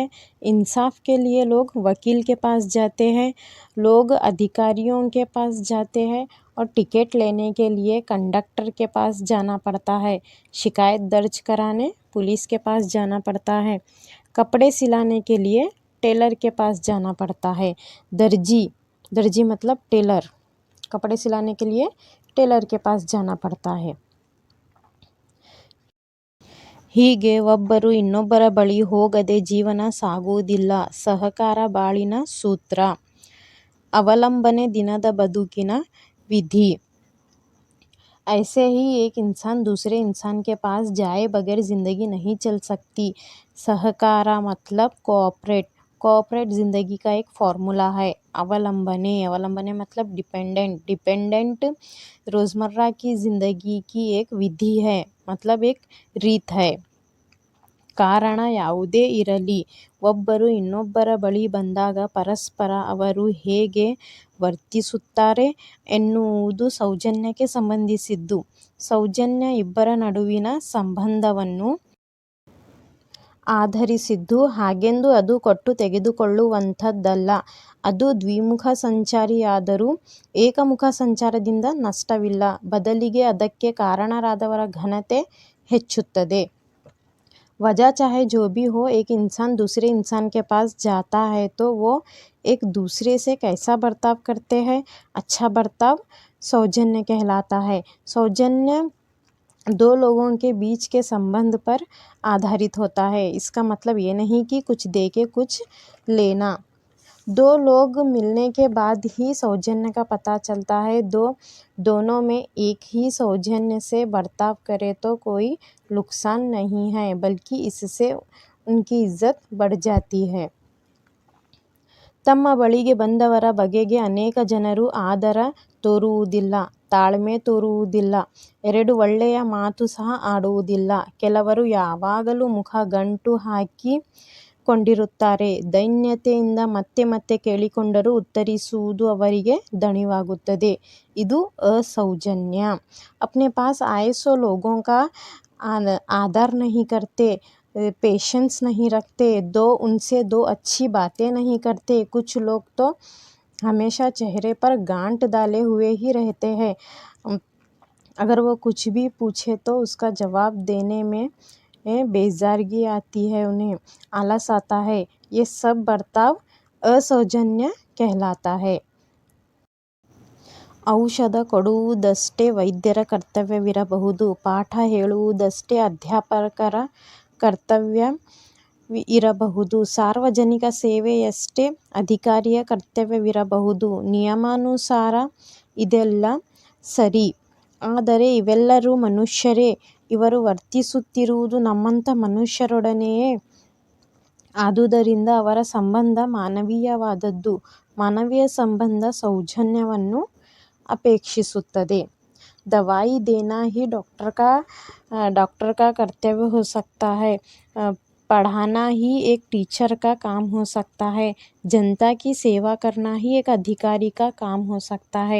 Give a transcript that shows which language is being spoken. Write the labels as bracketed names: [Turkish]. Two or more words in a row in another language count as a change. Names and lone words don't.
[Hindi] इंसाफ के लिए लोग वकील के पास जाते हैं, लोग अधिकारियों के पास जाते हैं और टिकट लेने के लिए कंडक्टर के पास जाना पड़ता है। शिकायत दर्ज कराने पुलिस के पास जाना पड़ता है। कपड़े सिलाने के लिए टेलर के पास जाना पड़ता है। दर्जी मतलब टेलर, कपड़े सिलाने के लिए टेलर के पास जाना पड़ता है। [Kannada] ಹೀಗೆ ಒಬ್ಬರು ಇನ್ನೊಬ್ಬರ ಬಳಿ ಹೋಗದೆ ಜೀವನ ಸಾಗುವುದಿಲ್ಲ. ಸಹಕಾರ ಬಾಳಿನ ಸೂತ್ರ, ಅವಲಂಬನೆ ದಿನದ ಬದುಕಿನ ವಿಧಿ। [Hindi] ऐसे ही एक इंसान दूसरे इंसान के पास जाए बगैर ज़िंदगी नहीं चल सकती। सहकारा मतलब कोऑपरेट ज़िंदगी का एक फॉर्मूला है। अवलंबने मतलब डिपेंडेंट रोज़मर्रा की ज़िंदगी की एक विधि है, मतलब एक रीत है। [Kannada] ಕಾರಣ ಯಾವುದೇ ಇರಲಿ, ಒಬ್ಬರು ಇನ್ನೊಬ್ಬರ ಬಳಿ ಬಂದಾಗ ಪರಸ್ಪರ ಅವರು ಹೇಗೆ ವರ್ತಿಸುತ್ತಾರೆ ಎನ್ನುವುದು ಸೌಜನ್ಯಕ್ಕೆ ಸಂಬಂಧಿಸಿದ್ದು. ಸೌಜನ್ಯ ಇಬ್ಬರ ನಡುವಿನ ಸಂಬಂಧವನ್ನು ಆಧರಿಸಿದ್ದು, ಹಾಗೆಂದು ಅದು ಕೊಟ್ಟು ತೆಗೆದುಕೊಳ್ಳುವಂಥದ್ದಲ್ಲ. ಅದು ದ್ವಿಮುಖ ಸಂಚಾರಿಯಾದರೂ ಏಕಮುಖ ಸಂಚಾರದಿಂದ ನಷ್ಟವಿಲ್ಲ, ಬದಲಿಗೆ ಅದಕ್ಕೆ ಕಾರಣರಾದವರ ಘನತೆ ಹೆಚ್ಚುತ್ತದೆ। [Hindi] वजह चाहे जो भी हो, एक इंसान दूसरे इंसान के पास जाता है तो वो एक दूसरे से कैसा बर्ताव करते हैं, अच्छा बर्ताव सौजन्य कहलाता है। सौजन्य दो लोगों के बीच के संबंध पर आधारित होता है। इसका मतलब ये नहीं कि कुछ दे के कुछ लेना। दो लोग मिलने के बाद ही सौजन्य का पता चलता है। दोनों में एक ही सौजन्य से बर्ताव करे तो कोई नुकसान नहीं है, बल्कि इससे उनकी इज्जत बढ़ जाती है। [Kannada] ತಮ್ಮ ಬಳಿಗೆ ಬಂದವರ ಬಗೆಗೆ ಅನೇಕ ಜನರು ಆದರ ತೋರುವುದಿಲ್ಲ, ತಾಳ್ಮೆ ತೋರುವುದಿಲ್ಲ, ಎರಡು ಒಳ್ಳೆಯ ಮಾತು ಸಹ ಆಡುವುದಿಲ್ಲ. ಕೆಲವರು ಯಾವಾಗಲೂ ಮುಖ ಗಂಟು ಹಾಕಿ ಕೊಂಡಿರುತ್ತಾರೆ, ದೈನ್ಯತೆಯಿಂದ ಮತ್ತೆ ಮತ್ತೆ ಕೇಳಿಕೊಂಡರೂ ಉತ್ತರಿಸುವುದು ಅವರಿಗೆ ದಣಿವಾಗುತ್ತದೆ। ಇದು असौजन्य। [Hindi] अपने पास आए सो लोगों का आदर नहीं करते, पेशेंस नहीं रखते, उनसे दो अच्छी बातें नहीं करते। कुछ लोग तो हमेशा चेहरे पर गांठ डाले हुए ही रहते हैं। अगर वो कुछ भी पूछे तो उसका जवाब देने में बेजारगी आती है, उन्हें आलस आता है। ये सब बर्ताव असौजन्य कहलाता है। [Kannada] ಔಷಧ ಕೊಡುವುದಷ್ಟೇ ವೈದ್ಯರ ಕರ್ತವ್ಯವಿರಬಹುದು. ಪಾಠ ಹೇಳುವುದಷ್ಟೇ ಅಧ್ಯಾಪಕರ ಕರ್ತವ್ಯ ಇರಬಹುದು. ಸಾರ್ವಜನಿಕ ಸೇವೆಯಷ್ಟೇ ಅಧಿಕಾರಿಯ ಕರ್ತವ್ಯವಿರಬಹುದು. ನಿಯಮಾನುಸಾರ ಇದೆಲ್ಲ ಸರಿ. ಆದರೆ ಇವೆಲ್ಲರೂ ಮನುಷ್ಯರೇ. ಇವರು ವರ್ತಿಸುತ್ತಿರುವುದು ನಮ್ಮಂಥ ಮನುಷ್ಯರೊಡನೆಯೇ. ಆದುದರಿಂದ ಅವರ ಸಂಬಂಧ ಮಾನವೀಯವಾದದ್ದು. ಮಾನವೀಯ ಸಂಬಂಧ ಸೌಜನ್ಯವನ್ನು अपेक्षिಸುತ್ತದೆ। [Hindi] दवाई देना ही डॉक्टर का कर्तव्य हो सकता है। पढ़ाना ही एक टीचर का काम हो सकता है। जनता की सेवा करना ही एक अधिकारी का काम हो सकता है।